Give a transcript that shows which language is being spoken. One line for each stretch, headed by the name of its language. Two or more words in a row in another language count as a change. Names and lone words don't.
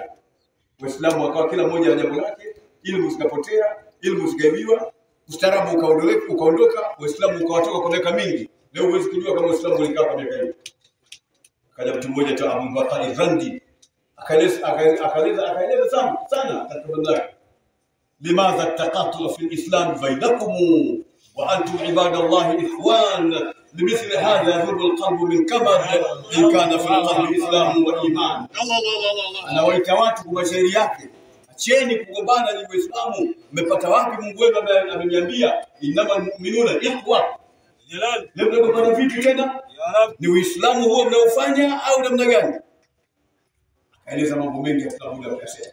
Swahili: Waislamu wakawa kila mmoja na jambo lake, elimu zikapotea, elimu zikaibiwa, ustaarabu ukaondoka, Waislamu ukawatoka kwa miaka mingi. Leo huwezi kujua kama Waislamu walikaa kwa miaka hiyo. Kaja mtu mmoja tu Abu Bakar Randi akaeleza sana katika bandari.
Arabic: لماذا تقاتل في الإسلام بينكم وأنتم عباد الله إخوان لمثل هذا يذوب القلب من كبد إن كان في القلب إسلام وإيمان.
Swahili: أنا waita kwa mashairi yake, acheni kugombana ni Waislamu. Mmepata wapi Mungu wenu ameniambia
Arabic: إنما المؤمنون إخوة?
Swahili: Leo mnagombana vipi tena?
Arabic: يا رب,
Swahili: ni Uislamu huo mnaofanya au namna gani? Akaeleza mambo mengi ya Islamu na kusema.